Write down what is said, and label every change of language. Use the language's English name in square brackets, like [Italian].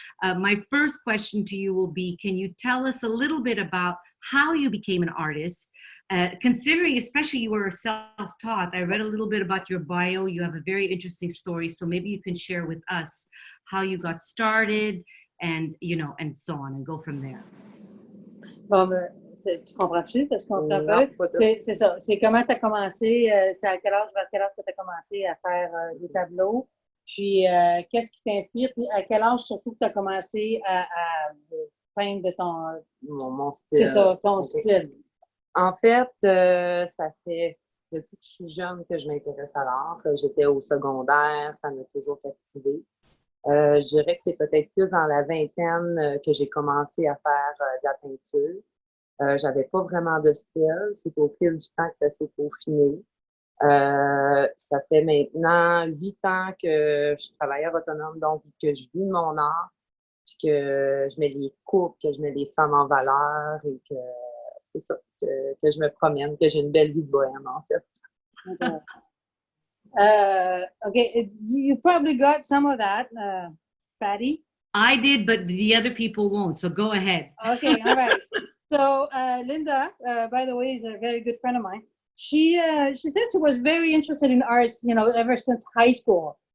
[English] My first question to you will be, can you tell us a little bit about how you became an artist? Considering especially you were self-taught, I read a little bit about your bio. You have a very interesting story. So maybe you can share with us how you got started and, and so on, and go from there. [French] Bon, tu comprends-tu? Parce qu'on comprend pas. C'est ça. C'est comment tu as commencé, c'est à quel âge que tu as commencé à faire des tableaux, puis qu'est-ce qui t'inspire, puis à quel âge surtout que tu as commencé à peindre de mon style. C'est ça, ton style. En fait, ça fait depuis que je suis jeune que je m'intéresse à l'art. J'étais au secondaire, ça m'a toujours captivée. Je dirais que c'est peut-être plus dans la vingtaine que j'ai commencé à faire de la peinture. J'avais pas vraiment de style. C'est au fil du temps que ça s'est peaufiné. Ça fait maintenant 8 ans que je suis travailleur autonome, donc que je vis de mon art, puis que je mets les couples, que je mets les femmes en valeur et que c'est ça, que je me promène, que j'ai une belle vie de bohème, en fait. [English] Okay, you probably got some of that, Patty. I did, but the other people won't. So go ahead. Okay, all right. So Linda, by the way, is a very good friend of mine. She said she was very interested in arts, ever since high school.